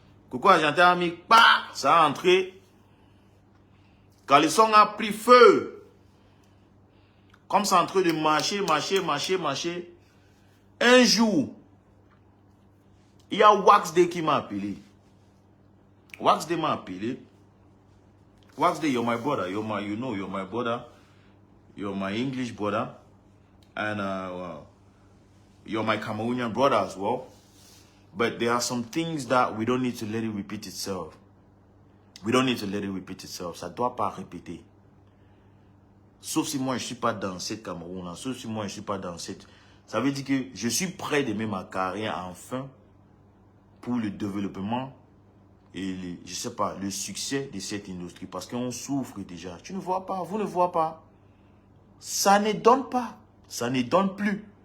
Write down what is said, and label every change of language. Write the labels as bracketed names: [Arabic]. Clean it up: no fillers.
[French] Coco Argenté a mis, pa! Ça a entré. Caleçon a pris feu. Comme ça en train de marcher. Un jour, il y a Wax Day qui m'a appelé. Wax Day m'a appelé. [English] Wax Day, you're my brother. You're my brother. You're my English brother. And you're my Cameroonian brother as well. But there are some things that we don't need to let it repeat itself. We don't need to let it repeat itself. [French] Ça ne doit pas répéter. Sauf si moi, je ne suis pas dans cette Cameroun. Sauf si moi, je ne suis pas dans cette... Ça veut dire que je suis prêt de mettre ma carrière enfin pour le développement et, je sais pas, le succès de cette industrie. Parce qu'on souffre déjà. Tu ne vois pas, vous ne voyez pas. Ça ne donne pas. Ça ne donne plus.